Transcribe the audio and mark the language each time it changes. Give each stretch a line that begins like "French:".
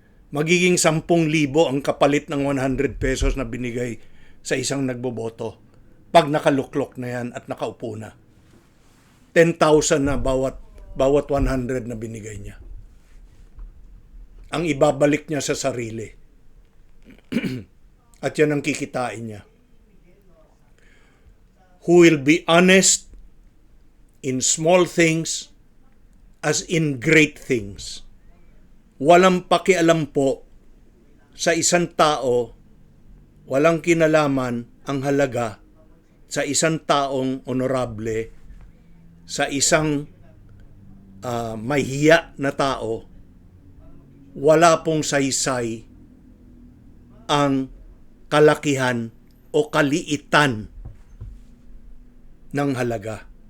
Filipino: Magiging 10,000 ang kapalit ng 100 pesos na binigay sa isang nagboboto. Pag nakaluklok na yan at nakaupo na. 10,000 na bawat 100 na binigay niya. Ang ibabalik niya sa sarili. At yan ang kikitain niya.
English: Who will be honest in small things as in great things.
Filipino: Walang pakialam po sa isang tao, walang kinalaman ang halaga sa isang taong honorable, sa isang mahiya na tao, wala pong saysay ang kalakihan o kaliitan ng halaga.